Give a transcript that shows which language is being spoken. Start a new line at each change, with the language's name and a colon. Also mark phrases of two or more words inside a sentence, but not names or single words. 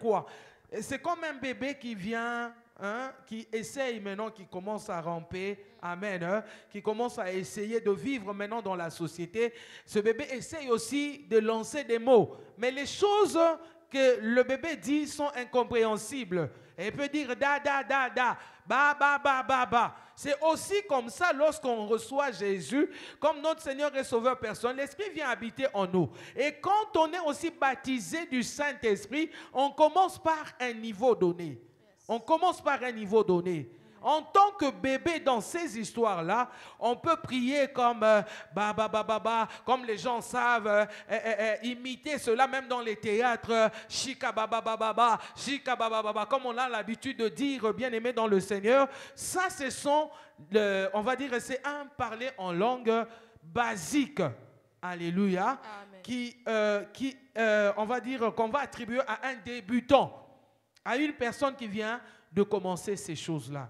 French: C'est comme un bébé qui vient hein, qui essaye maintenant, qui commence à ramper, amen, hein, qui commence à essayer de vivre maintenant dans la société, ce bébé essaye aussi de lancer des mots. Mais les choses que le bébé dit sont incompréhensibles. Et il peut dire da, da, da, da, ba, ba, ba, ba, ba. C'est aussi comme ça lorsqu'on reçoit Jésus, comme notre Seigneur et Sauveur personnel, l'Esprit vient habiter en nous. Et quand on est aussi baptisé du Saint-Esprit, on commence par un niveau donné. On commence par un niveau donné. En tant que bébé dans ces histoires-là, on peut prier comme ba ba ba ba ba, comme les gens savent imiter cela même dans les théâtres, shika ba ba ba ba ba, shika ba ba ba ba, comme on a l'habitude de dire, bien aimé dans le Seigneur. Ça, ce sont, on va dire, c'est un parler en langue basique. Alléluia. Amen. On va dire qu'on va attribuer à un débutant, à une personne qui vient de commencer ces choses-là.